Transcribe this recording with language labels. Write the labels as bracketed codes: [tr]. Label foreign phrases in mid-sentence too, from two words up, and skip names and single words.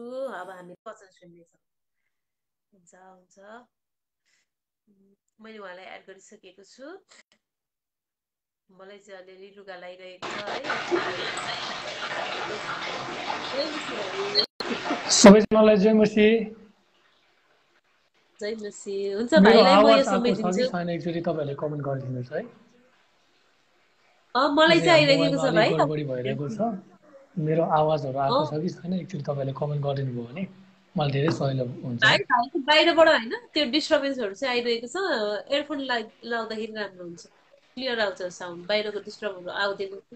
[ne] अब हामी वचन सुन्नेछौँ। हुन्छ हुन्छ, मैले उहाँलाई एड गरिसकेको छु। मलाई चाहिँ अलिअलि लुगा लगाइरहेको छ है। सबैजनालाई जय मसीह। जय मसीह। हुन्छ, भाइलाई म यो समेटिदिन्छु। एकचोटि तपाईँहरूले कमेन्ट गरिदिनुहोस् है। मलाई चाहिँ आइरहेको छ भाइ। गडबडी भइरहेको छ, मेरो आवाजहरू आएको छ कि छैन एकचोटि तपाईँहरूले कमेन्ट गरिदिनु भयो भने मलाई धेरै सजिलो हुन्छ। बाहिरबाट होइन, त्यो डिस्टर्बेन्सहरू चाहिँ आइरहेको छ। एयरफोन लाउँदाखेरि राम्रो हुन्छ, क्लियर आउँछ साउन्ड, बाहिरको डिस्टर्बहरू आउँदैन।